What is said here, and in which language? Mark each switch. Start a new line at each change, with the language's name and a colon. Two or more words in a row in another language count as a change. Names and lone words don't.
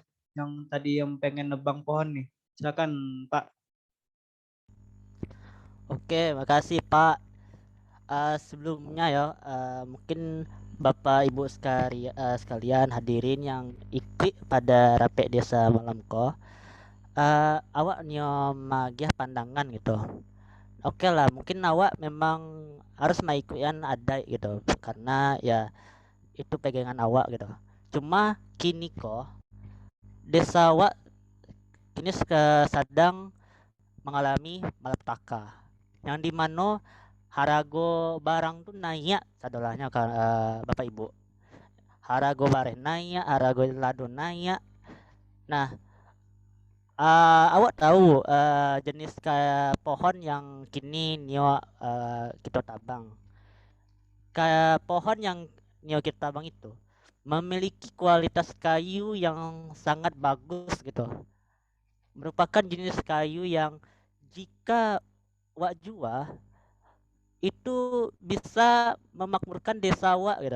Indonesian: Yang tadi yang pengen nebang pohon nih. Silakan Pak. Oke, makasih Pak. Sebelumnya ya, mungkin Bapak Ibu sekalian hadirin yang ikut pada
Minangkabau: rapek desa malam ko, awak nyo magiah pandangan
Indonesian: gitu. Oke lah, mungkin awak memang harus mengikuti adat gitu, karena ya itu pegangan awak gitu. Cuma kini kok desa awak kini sedang mengalami malapetaka, yang dimana
Minangkabau: harago barang
Indonesian: tuh naik sadolahnya Bapak Ibu.
Minangkabau: Harago barang naik, harago lado naik.
Indonesian: Nah, awak tahu jenis kayak pohon yang
Minangkabau: kini nio kita tabang.
Indonesian: Kayak pohon yang
Minangkabau: nio kita tabang
Indonesian: itu memiliki kualitas kayu yang sangat bagus gitu. Merupakan jenis kayu yang jika wak jual itu bisa memakmurkan desa wak gitu.